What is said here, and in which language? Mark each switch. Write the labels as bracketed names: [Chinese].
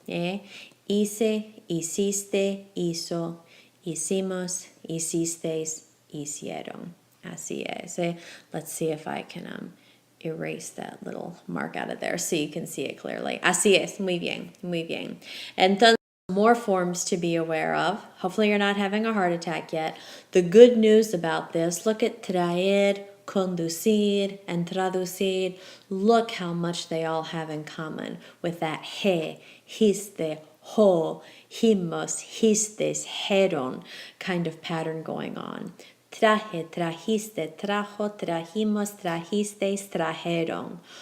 [Spanish] Hice, hiciste, hizo, hicimos, hicisteis, hicieron. Así es. [English] Let's see if I can erase that little mark out of there so you can see it clearly. [Spanish] Así es. Muy bien. Muy bien. [English] Entonces, more forms to be aware of. Hopefully you're not having a heart attack yet. The good news about this, look at traer, conducir, and traducir. Look how much they all have in common with that he, histe, ho, himos, histes, heron kind of pattern going on. [Spanish] Traje, trajiste, trajo, trajimos, trajisteis, trajeron.